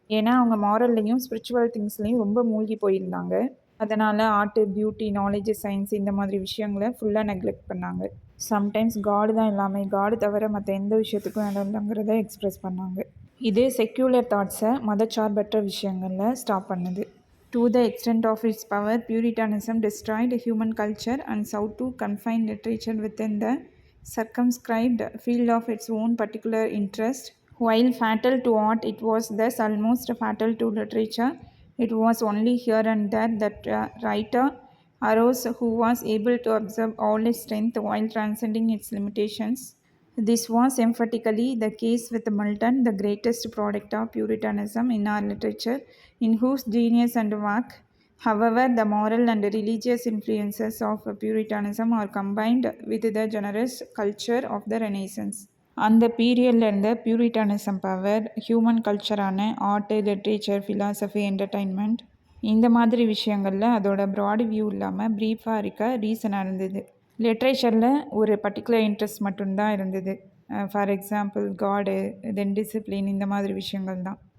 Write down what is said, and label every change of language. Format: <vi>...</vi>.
<ta>ஏன்னா அவங்க மாரல்லையும் ஸ்பிரிச்சுவல் திங்ஸ்லையும் ரொம்ப மூழ்கி போயிருந்தாங்க. அதனால் ஆர்ட்டு, பியூட்டி, நாலேஜ், சயின்ஸ் இந்த மாதிரி விஷயங்களை ஃபுல்லாக நெக்லெக்ட் பண்ணாங்க. சம்டைம்ஸ் காடு தான் எல்லாமே, காடு தவிர மற்ற எந்த விஷயத்துக்கும் இடம் இல்லைங்கிறத எக்ஸ்ப்ரெஸ் பண்ணாங்க. இது செக்யூலர் தாட்ஸை மதச்சார்பற்ற விஷயங்களில் ஸ்டாப் பண்ணுது.</ta> <en>To the extent of its power, Puritanism destroyed human culture and sought to confine literature within the circumscribed field of its own particular interest. While fatal to art, it was thus almost fatal to literature. It was only here and there that a writer arose who was able to observe all its strength while transcending its limitations. This was emphatically the case with Milton, the greatest product of Puritanism in our literature, in whose genius and work, however, the moral and religious influences of Puritanism are combined with the generous culture of the Renaissance.</en> <ta>அந்த பீரியடில் இருந்த பியூரிட்டானிசம் power human கல்ச்சரான art, literature, philosophy, entertainment இந்த மாதிரி விஷயங்களில் அதோட broad view இல்லாமல் ப்ரீஃபாக இருக்க ரீசனாக இருந்தது. லிட்ரேச்சரில் ஒரு பர்டிகுலர் இன்ட்ரெஸ்ட் மட்டும்தான் இருந்தது. ஃபார் எக்ஸாம்பிள் காடு, தென் டிசிப்ளின், இந்த மாதிரி விஷயங்கள் தான்.</ta>